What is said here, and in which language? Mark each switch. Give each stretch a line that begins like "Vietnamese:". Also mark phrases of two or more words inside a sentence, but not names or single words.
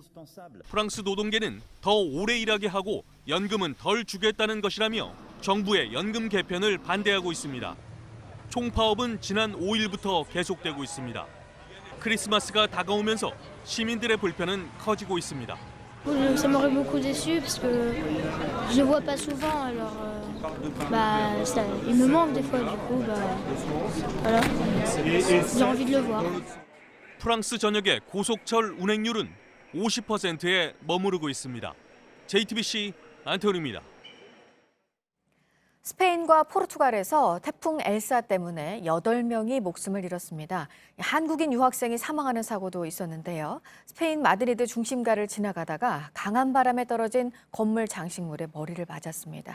Korean: 프랑스 노동계는 더 오래 일하게 하고 연금은 덜 주겠다는 것이라며 정부의 연금 개편을 반대하고 있습니다. 총파업은 지난 5일부터 계속되고 있습니다. 크리스마스가 다가오면서 시민들의 불편은 커지고 있습니다.
French: Ça m'aurait beaucoup déçu parce que je le vois pas souvent alors il me manque des fois du coup voilà. J'ai envie de le voir.
Korean: 프랑스 전역의 고속철 운행률은 50%에 머무르고 있습니다. JTBC 안태훈입니다. 스페인과 포르투갈에서 태풍 엘사 때문에 8명이 목숨을 잃었습니다. 한국인 유학생이 사망하는 사고도 있었는데요. 스페인 마드리드 중심가를 지나가다가 강한 바람에 떨어진 건물 장식물에 머리를 맞았습니다.